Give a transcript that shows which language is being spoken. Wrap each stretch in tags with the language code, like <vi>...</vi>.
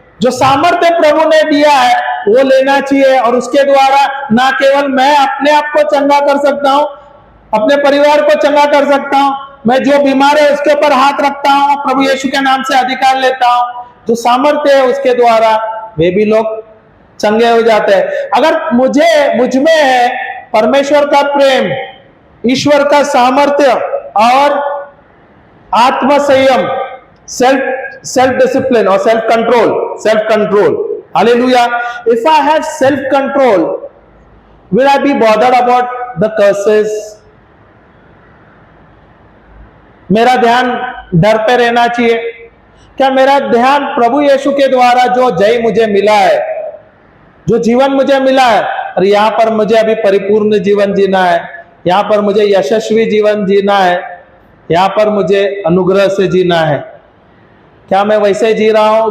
<hi>जो सामर्थ्य प्रभु ने दिया है वो लेना चाहिए, और उसके द्वारा ना केवल मैं अपने आप को चंगा कर सकता हूं, अपने परिवार को चंगा कर सकता हूं, मैं जो बीमार है उसके ऊपर हाथ रखता हूं, प्रभु यीशु के नाम से अधिकार लेता हूं, जो सामर्थ्य है उसके द्वारा वे भी लोग चंगे हो जाते हैं। अगर मुझ में है परमेश्वर का प्रेम, ईश्वर का सामर्थ्य और आत्म संयम,</hi> <en>self discipline or self control, hallelujah, if I have self control, will I be bothered about the curses?</en> <hi>मेरा ध्यान डर पे रहना चाहिए क्या? मेरा ध्यान प्रभु यीशु के द्वारा जो जय मुझे मिला है, जो जीवन मुझे मिला है, और यहां पर मुझे अभी परिपूर्ण जीवन जीना है, यहां पर मुझे यशस्वी जीवन जीना है, यहां पर मुझे अनुग्रह से जीना है, क्या मैं वैसे जी रहा हूं?</hi>